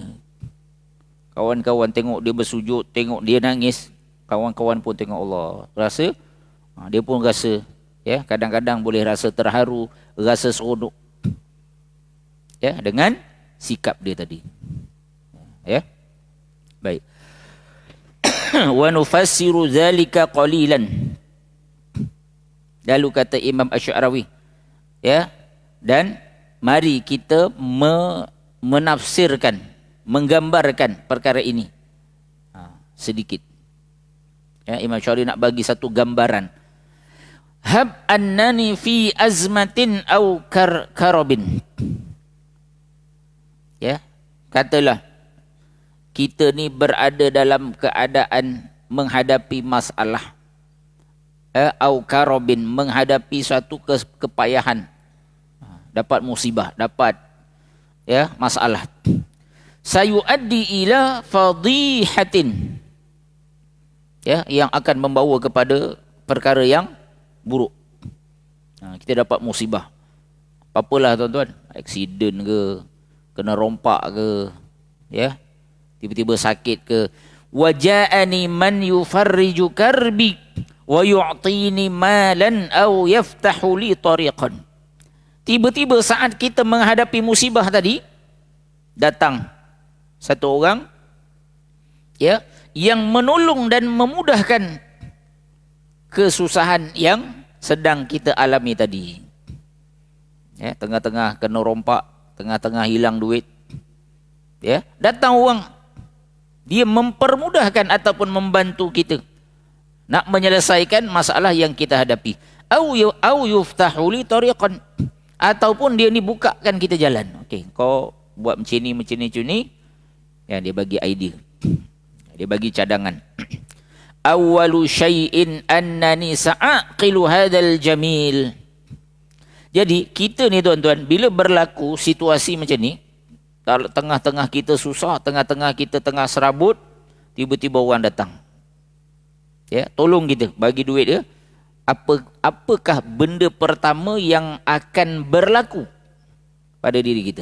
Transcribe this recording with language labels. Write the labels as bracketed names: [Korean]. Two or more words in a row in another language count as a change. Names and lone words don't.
[Malay] Kawan-kawan tengok dia bersujud, tengok dia nangis, kawan-kawan pun tengok Allah, rasa, dia pun rasa, ya, kadang-kadang boleh rasa terharu, rasa seronok, ya, dengan sikap dia tadi. Ya. Baik. [Arabic] ونفسر ذلك قليلا. [Malay] Lalu kata Imam Asy'arawi, ya, dan mari kita menafsirkan, menggambarkan perkara ini sedikit. Ya, Imam Asy'arawi nak bagi satu gambaran. [Arabic] هب أنني في أزمة أو كرب. [Malay] Ya, katalah kita ni berada dalam keadaan menghadapi masalah, [Arabic] أو كرب, [Malay] menghadapi suatu kepayahan, dapat musibah, dapat, ya, masalah. [Arabic] سيؤدي إلى فضيحة, [Malay] ya, yang akan membawa kepada perkara yang buruk. Kita dapat musibah, apa-apalah tuan-tuan, aksiden ke, kena rompak ke, ya, tiba-tiba sakit ke. [Arabic] وجاءني من يفرج كربي ويعطيني مالا أو يفتح لي طريقا. [Malay] Tiba-tiba saat kita menghadapi musibah tadi, datang satu orang, ya, yang menolong dan memudahkan kesusahan yang sedang kita alami tadi. Ya, tengah-tengah kena rompak, tengah-tengah hilang duit, ya, datang orang, dia mempermudahkan ataupun membantu kita nak menyelesaikan masalah yang kita hadapi. [Arabic] أو يفتح لي طريقا, [Malay] ataupun dia ni bukakan kita jalan. Okey, kau buat macam ni, ya, dia bagi idea, dia bagi cadangan. [Arabic] أول شيء أنني سأقبل هذا الجميل. [Malay] Jadi kita ni tuan-tuan, bila berlaku situasi macam ni, tengah-tengah kita susah, tengah-tengah kita tengah serabut, tiba-tiba orang datang, ya, tolong kita, bagi duit dia. Apakah benda pertama yang akan berlaku pada diri kita?